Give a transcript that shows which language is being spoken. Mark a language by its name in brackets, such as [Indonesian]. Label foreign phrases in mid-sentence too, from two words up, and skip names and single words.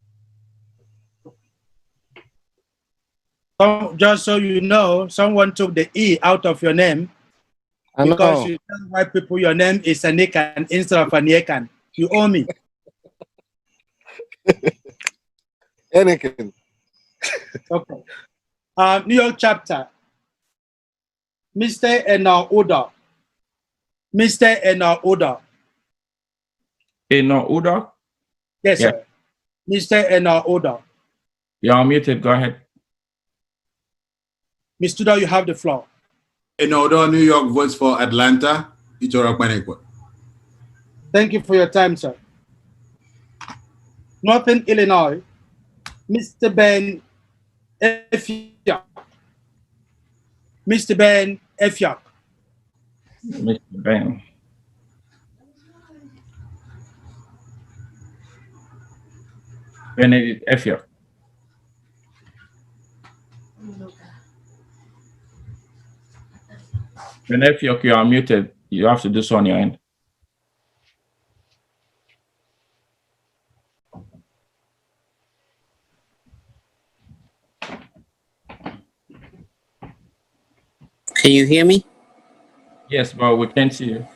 [English] Just so you know, someone took the E out of your name because you tell white people your name is Anikan instead of Anikan. You owe me. Anikan. Okay. New York chapter. Mr. Eno Udo. Mr. Eno Udo. Eno Udo? Yes, sir. Mr. Eno Udo. You're unmuted. Go ahead. Mr. Udo, you have the floor. Eno Udo, New York votes for Atlanta. Itoro Akpanikwot. Thank you for your time, sir. Northern Illinois. Mr. Ben Effiok. Mr. Ben Effiok. Mr. Ben. Benedict Effiok. Ben Effiok, you are muted. You have to do so on your end. Can you hear me? Yes, but we can't see you.